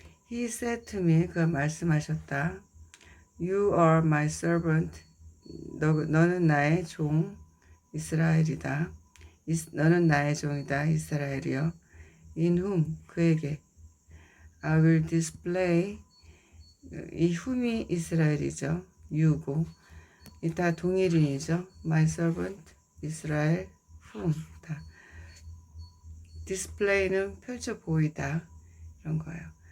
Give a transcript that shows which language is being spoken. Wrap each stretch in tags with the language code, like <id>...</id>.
<en>He said to me,</en> <ko>그가 말씀하셨다.</ko> <en>You are my servant.</en> <ko>너는 나의 종 이스라엘이다. 너는 나의 종이다 이스라엘이여.</ko> <en>In whom,</en> <ko>그에게</ko> <en>I will display,</en> <ko>이 whom이 이스라엘이죠. you고 이 다 동일인이죠.</ko> <en>my servant</en> <ko>이스라엘 whom 다 display는 펼쳐 보이다 이런 거예요.</ko>